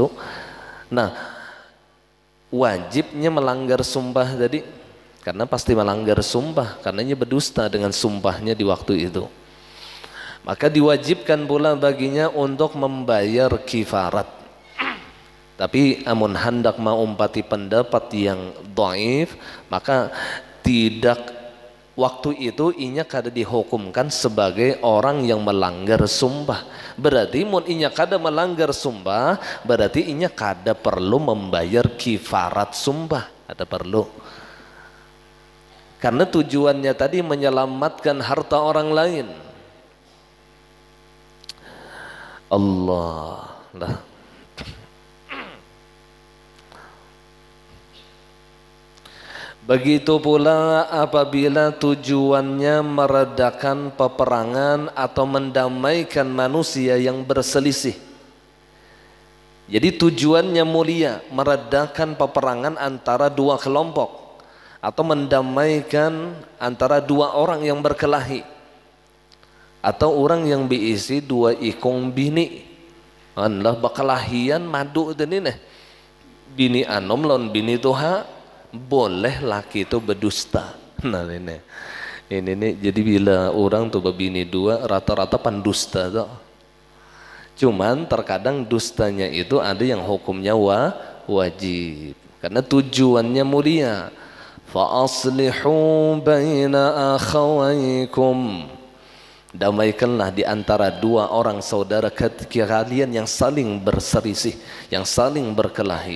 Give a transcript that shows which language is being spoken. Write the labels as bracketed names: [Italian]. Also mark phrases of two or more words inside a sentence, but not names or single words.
[Indonesian] Nah wajibnya melanggar sumpah tadi karena pasti melanggar sumpah, karena ia berdusta dengan sumpahnya di waktu itu, maka diwajibkan pula baginya untuk membayar kifarat. Tapi amun hendak mengumpati pendapat yang dhaif, maka tidak waktu itu inya kada dihukumkan sebagai orang yang melanggar sumpah. Berarti mun inya kada melanggar sumpah, berarti inya kada perlu membayar kifarat sumpah, kada perlu. Karena tujuannya tadi menyelamatkan harta orang lain. Allah lah. Begitu pula apabila tujuannya meredakan peperangan atau mendamaikan manusia yang berselisih. Jadi tujuannya mulia, meredakan peperangan antara dua kelompok atau mendamaikan antara dua orang yang berkelahi, atau orang yang berisi [Banjar] dua ikung bini. Anlah bakalahian madu ini nih. Bini anom lawan bini tuha. [Indonesian] Boleh laki itu berdusta. Nah ini nih, jadi bila orang tuh berbini dua rata-rata pendusta tuh. Cuman terkadang dustanya itu ada yang hukumnya wajib karena tujuannya mulia. [Arabic] فأصلحوا بين أخويكم, [Indonesian] damaikanlah di antara dua orang saudara kalian yang saling berselisih, yang saling berkelahi.